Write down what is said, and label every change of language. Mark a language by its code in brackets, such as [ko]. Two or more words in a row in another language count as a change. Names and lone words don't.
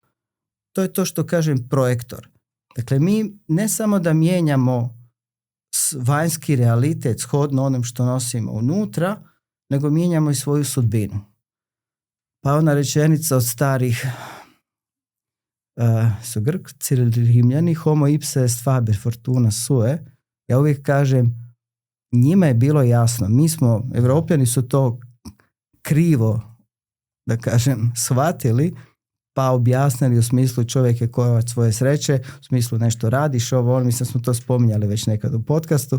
[bs] To je to što kažem projektor. Dakle, mi ne samo da mijenjamo vanjski realitet shodno onom što nosimo unutra, nego mijenjamo i svoju sudbinu. Pa ona rečenica od starih su Grci ili Rimljani, [la] homo ipse est faber fortuna sue, [bs] ja uvijek kažem, njima je bilo jasno, mi smo, Evropljani su to krivo, da kažem, shvatili, pa objasnili u smislu čovjek je kovač svoje sreće, u smislu nešto radiš, mislim smo to spominjali već nekad u podcastu,